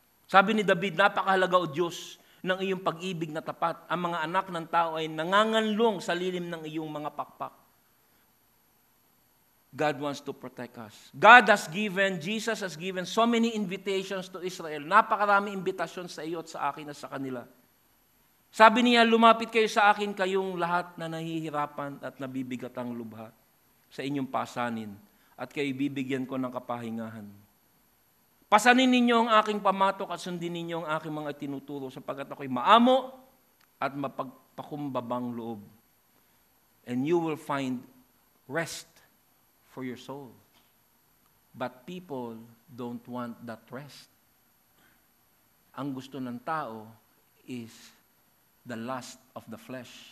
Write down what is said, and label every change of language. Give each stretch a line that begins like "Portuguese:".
Filipino: Sabi ni David, napakahalaga o Diyos ng iyong pag-ibig na tapat. Ang mga anak ng tao ay nanganganlong sa lilim ng iyong mga pakpak.
English: God wants to protect us. Jesus has given so many invitations to Israel.
Filipino: Napakarami imbitasyon sa iyo at sa akin at sa kanila. Sabi niya, lumapit kayo sa akin, kayong lahat na nahihirapan at nabibigat ang lubha sa inyong pasanin, at kayo bibigyan ko ng kapahingahan. Pasanin ninyo ang aking pamatok at sundin ninyo ang aking mga tinuturo, sapagkat ako'y maamo at mapagpakumbabang loob.
English: And you will find rest for your soul. But people don't want that rest.
Filipino: Ang gusto ng tao
English: is the lust of the flesh.